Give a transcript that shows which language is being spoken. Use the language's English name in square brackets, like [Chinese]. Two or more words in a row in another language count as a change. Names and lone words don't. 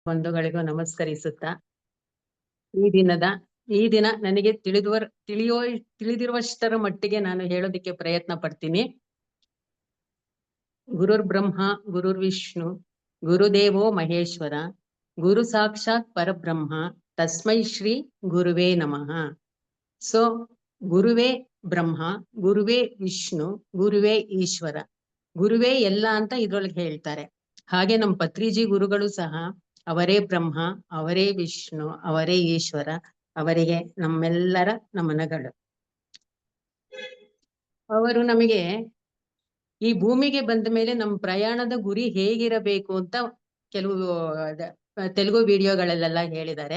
[Kannada] ಬಂಧುಗಳಿಗೂ ನಮಸ್ಕರಿಸುತ್ತಾ ಈ ದಿನ ನನಗೆ ತಿಳಿದಿರುವಷ್ಟರ ಮಟ್ಟಿಗೆ ನಾನು ಹೇಳೋದಿಕ್ಕೆ ಪ್ರಯತ್ನ ಪಡ್ತೀನಿ. [Sanskrit] ಗುರುರ್ ಬ್ರಹ್ಮ ಗುರುರ್ ವಿಷ್ಣು ಗುರುದೇವೋ ಮಹೇಶ್ವರ ಗುರು ಸಾಕ್ಷಾತ್ ಪರಬ್ರಹ್ಮ ತಸ್ಮೈ ಶ್ರೀ ಗುರುವೇ ನಮಃ. [Kannada] ಸೊ ಗುರುವೇ ಬ್ರಹ್ಮ, ಗುರುವೇ ವಿಷ್ಣು, ಗುರುವೇ ಈಶ್ವರ, ಗುರುವೇ ಎಲ್ಲ ಅಂತ ಇದ್ರೊಳಗೆ ಹೇಳ್ತಾರೆ. ಹಾಗೆ ನಮ್ಮ ಪತ್ರಿಜಿ ಗುರುಗಳು ಸಹ ಅವರೇ ಬ್ರಹ್ಮ, ಅವರೇ ವಿಷ್ಣು, ಅವರೇ ಈಶ್ವರ, ಅವರಿಗೆ ನಮ್ಮೆಲ್ಲರ ನಮನಗಳು. ಅವರು ನಮಗೆ ಈ ಭೂಮಿಗೆ ಬಂದ ಮೇಲೆ ನಮ್ಮ ಪ್ರಯಾಣದ ಗುರಿ ಹೇಗಿರಬೇಕು ಅಂತ ಕೆಲವು ತೆಲುಗು ವಿಡಿಯೋಗಳಲ್ಲೆಲ್ಲ ಹೇಳಿದ್ದಾರೆ.